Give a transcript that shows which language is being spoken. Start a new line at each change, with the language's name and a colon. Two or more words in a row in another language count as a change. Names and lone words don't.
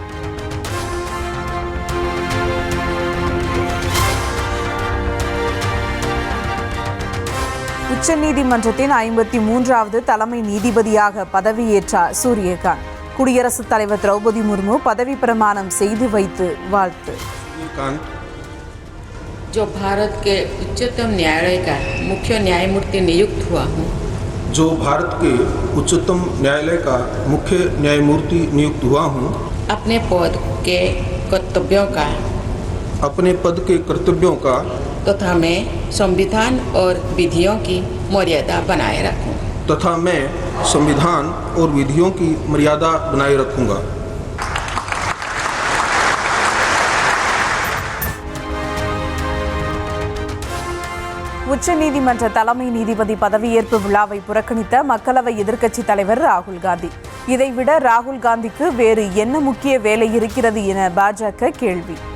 Tamil: உச்சநீதிமன்றத்தின் 53வது தலைமை நீதிபதியாக பதவியேற்றார் சூரியகாந்த். குடியரசுத் தலைவர் திரௌபதி முர்மு பதவி பிரமாணம் செய்து வைத்து வாழ்த்து.
Hindi: जो भारत के उच्चतम न्यायालय का मुख्य न्यायमूर्ति नियुक्त हुआ हूँ। जो भारत के उच्चतम न्यायालय का मुख्य न्यायमूर्ति नियुक्त हुआ हूँ। अपने पद के कर्तव्यों का अपने पद के कर्तव्यों का तथा मैं संविधान और विधियों की मर्यादा बनाए रखूं। तथा मैं संविधान और विधियों की मर्यादा बनाए रखूंगा।
Tamil: உச்சநீதிமன்ற தலைமை நீதிபதி பதவியேற்பு விழாவை புறக்கணித்த மக்களவை எதிர்க்கட்சித் தலைவர் ராகுல் காந்தி. இதைவிட ராகுல் காந்திக்கு வேறு என்ன முக்கிய வேலை இருக்கிறது என பாஜக கேள்வி.